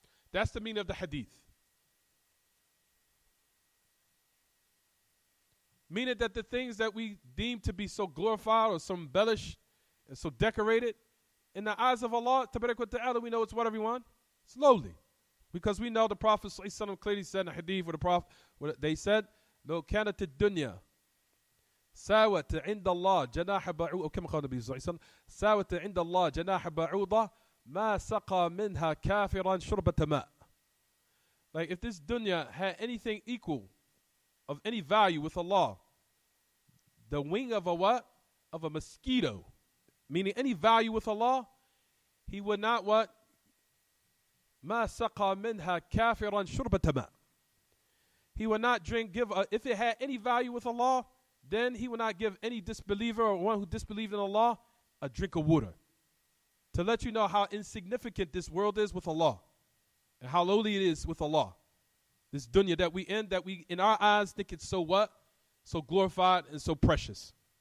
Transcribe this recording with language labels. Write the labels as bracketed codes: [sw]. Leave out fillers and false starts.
[en] That's the meaning of the hadith. Meaning that the things that we deem to be so glorified or so embellished and so decorated, in the eyes of Allah, tabarak wa ta'ala, we know it's what, everyone? It's lowly. Because we know the Prophet ﷺ clearly said in the hadith with the Prophet, they said, [ar] لو كانت الدنيا ساوت عند الله جناح بعوضة أو كما قال النبي صلى الله عليه وسلم ساوت عند الله جناح بعوضة ما سقى منها كافرا شربة ماء. [en] Like if this dunya had anything equal of any value with Allah, the wing of a what? Of a mosquito, meaning any value with Allah, he would not what? [ar] ما سقى منها كافرا شربة ماء. [en] He would not if it had any value with Allah, then he would not give any disbeliever or one who disbelieved in Allah a drink of water. To let you know how insignificant this world is with Allah and how lowly it is with Allah. This dunya that we in our eyes think it's so what? So glorified and so precious.